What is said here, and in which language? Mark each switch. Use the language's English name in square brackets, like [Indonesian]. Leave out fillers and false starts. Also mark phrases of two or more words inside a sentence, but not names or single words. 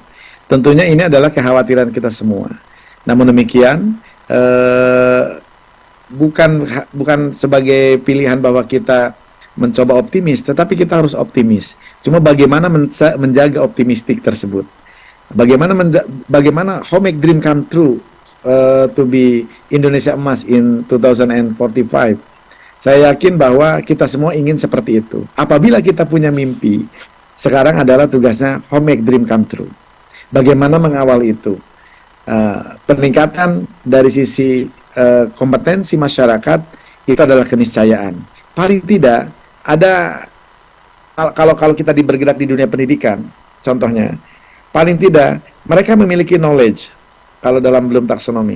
[Indonesian] Tentunya ini adalah kekhawatiran kita semua. Namun demikian, bukan sebagai pilihan bahwa kita mencoba optimis, tetapi kita harus optimis. Cuma bagaimana menjaga optimistik tersebut? [English] Bagaimana how make dream come true to be Indonesia emas in 2045? [Indonesian] Saya yakin bahwa kita semua ingin seperti itu. Apabila kita punya mimpi, sekarang adalah tugasnya [English] how make dream come true. [Indonesian] Bagaimana mengawal itu? Peningkatan dari sisi kompetensi masyarakat itu adalah keniscayaan. Paling tidak ada, kalau kita bergerak di dunia pendidikan, contohnya, paling tidak mereka memiliki knowledge kalau dalam belum taksonomi.